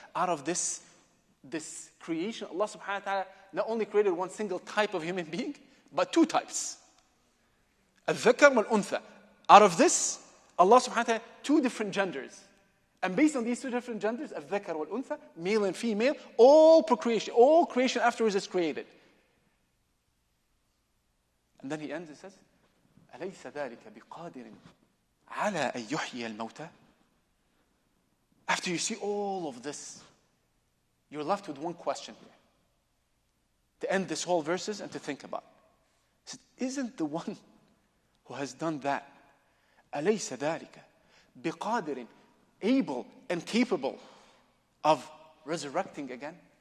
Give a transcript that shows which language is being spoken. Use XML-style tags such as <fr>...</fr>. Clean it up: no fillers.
<en>Out of this creation, Allah subhanahu wa ta'ala not only created one single type of human being, but two types.</en> <ar>الذَّكَرَ وَالْأُنثَى.</ar> <en>Out of this, Allah subhanahu wa ta'ala, two different genders. And based on these two different genders,</en> <ar>الذَّكَرَ وَالْأُنثَى,</ar> <en>male and female, all creation afterwards is created. And then He ends and says,</en> <ar>أَلَيْسَ ذَلِكَ بِقَادِرٍ عَلَىٰ أَن يُحْيِيَ الْمَوْتَى.</ar> <en>After you see all of this, you're left with one question here, to end this whole verses and to think about. He said, isn't the one who has done that,</en> <ar>أَلَيْسَ ذَلِكَ بِقَادِرٍ,</ar> <en>able and capable of resurrecting again?</en>